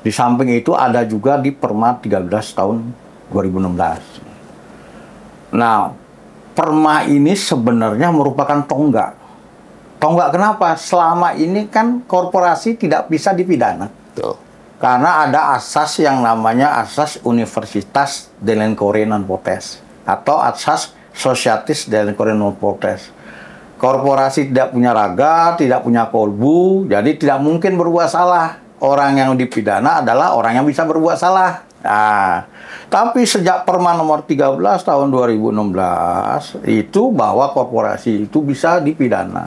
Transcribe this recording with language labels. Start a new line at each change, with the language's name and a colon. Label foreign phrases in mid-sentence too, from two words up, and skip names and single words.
Indonesian: Di samping itu ada juga di Perma 13 tahun 2016. Nah, perma ini sebenarnya merupakan tonggak. Tonggak kenapa? Selama ini kan korporasi tidak bisa dipidana. Betul. Karena ada asas yang namanya asas
Latin: Universitas Delencore non potens
Indonesian: atau asas
Latin: Societas Delencore non potens.
Indonesian: Korporasi tidak punya raga, tidak punya kolbu, jadi tidak mungkin berbuat salah. Orang yang dipidana adalah orang yang bisa berbuat salah. Nah, tapi sejak Perma nomor 13 tahun 2016 itu bahwa korporasi itu bisa dipidana.